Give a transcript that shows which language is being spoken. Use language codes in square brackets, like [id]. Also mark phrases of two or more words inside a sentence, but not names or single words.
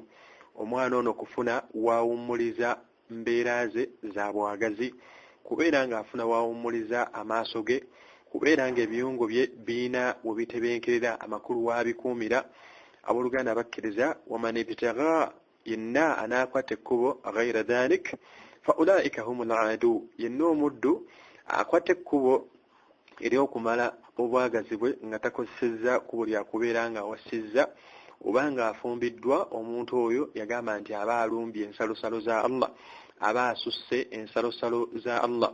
[lg] Omwana ono kufuna waawummuliza mbeera ze za bwagazi, kubeera ng'afuna waawummuliza amaaso ge, kubeera ng'ebiyungo bye biina we bitebenkerera amakulu wabikuumira. Abooluganda abakkiriza [ar] ومن ابتغى [lg] yenna anaakwata ekkubo [ar] غير ذلك فأولئك هم العادون, [lg] yenna omuddu akwata ekkubo ery'okumala obwagazi bwe nga takozesezza kkubo lya kubeera nga awasizza oba ng'afumbiddwa, omuntu oyo yagamba nti aba alumbye ensalosalo za Allah, aba asusse ensalosalo za Allah.